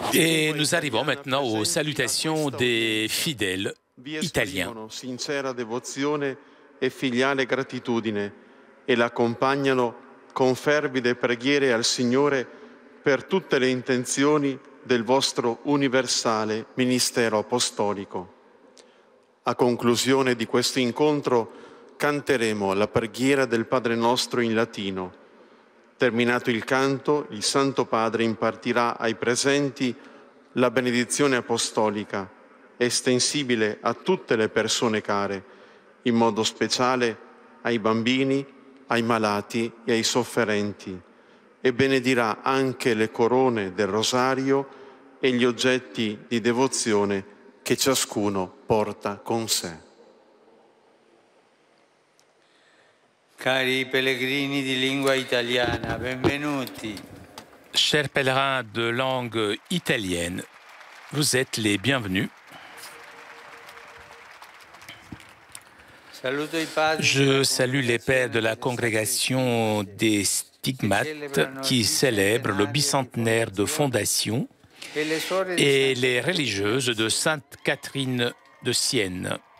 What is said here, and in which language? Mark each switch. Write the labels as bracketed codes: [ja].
[fr] Et nous arrivons maintenant aux salutations des fidèles italiens. [it] Sincera devozione e filiale gratitudine e l'accompagnano con fervide preghiere al Signore per tutte le intenzioni del vostro universale ministero apostolico. A conclusione di questo incontro canteremo la preghiera del Padre nostro in latino. Terminato il canto, il Santo Padre impartirà ai presenti la benedizione apostolica, estensibile a tutte le persone care, in modo speciale ai bambini, ai malati e ai sofferenti, e benedirà anche le corone del rosario e gli oggetti di devozione che ciascuno porta con sé. Cari pellegrini di lingua italiana, benvenuti. [fr] Chers pèlerins de langue italienne, vous êtes les bienvenus. Je salue les pères de la congrégation des stigmates qui célèbrent le bicentenaire de fondation et les religieuses de Sainte Catherine de Sienne.